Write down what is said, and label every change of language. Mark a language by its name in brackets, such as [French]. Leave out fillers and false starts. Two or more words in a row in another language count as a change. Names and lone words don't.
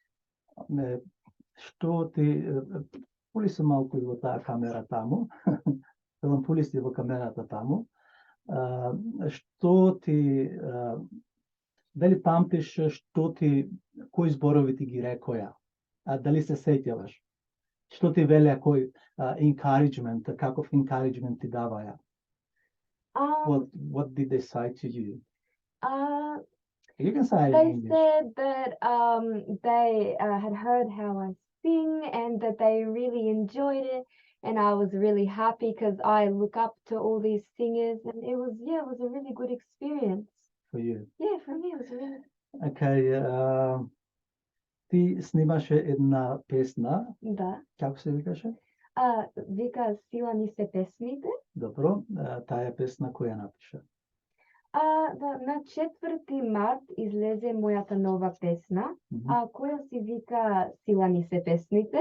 [Macedonian] Што ти пули се малку и во таа камера таму, пули си во камерата таму, што ти дали памтиш кои зборови ти ги рекоја? Дали се сеќаваш? Што ти велеа, кој encouragement, каков encouragement ти даваја? [English] What did they say to you? You can say it in English. They said that they had heard how I sing and that they really enjoyed it, and I was really happy because I look up to all these singers, and it was a really good experience. For you? Yeah, for me it was really. [Macedonian] Okay, ти снимаше една песна. Да. Како се викаше? Вика Сила ни се песните. Добро, таа песна која напиша? На 4 март излезе мојата нова песна, која се вика Сила ни се песните.